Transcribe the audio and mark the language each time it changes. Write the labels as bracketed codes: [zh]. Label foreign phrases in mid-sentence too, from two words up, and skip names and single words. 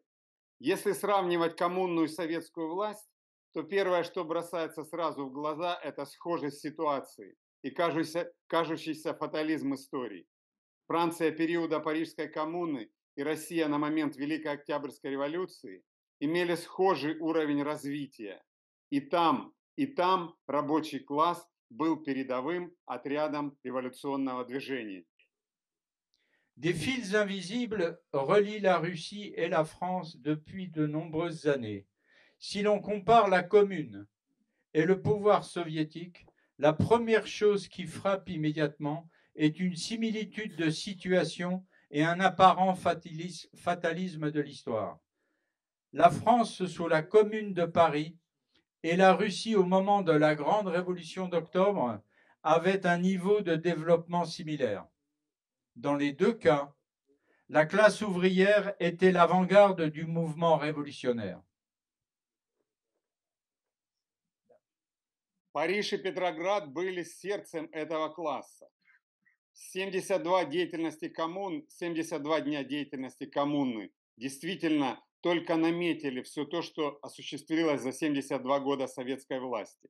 [ru] Если сравнивать коммунную и советскую власть, то первое, что бросается сразу в глаза, это схожесть ситуации и кажущийся фатализм истории. Франция периода Парижской коммуны и Россия на момент Великой Октябрьской революции имели схожий уровень развития. И там рабочий класс был передовым отрядом революционного движения. [fr] Des fils invisibles relient la Russie et la France depuis de nombreuses années. Si l'on compare la Commune et le pouvoir soviétique, la première chose qui frappe immédiatement est une similitude de situation et un apparent fatalisme de l'histoire. La France sous la Commune de Paris et la Russie au moment de la Grande Révolution d'octobre avaient un niveau de développement similaire. Dans les deux cas, la classe ouvrière était l'avant-garde du mouvement révolutionnaire. [ru] Париж и Петроград были сердцем этого класса. 72 дня деятельности коммуны действительно только наметили все то, что осуществилось за 72 года советской власти.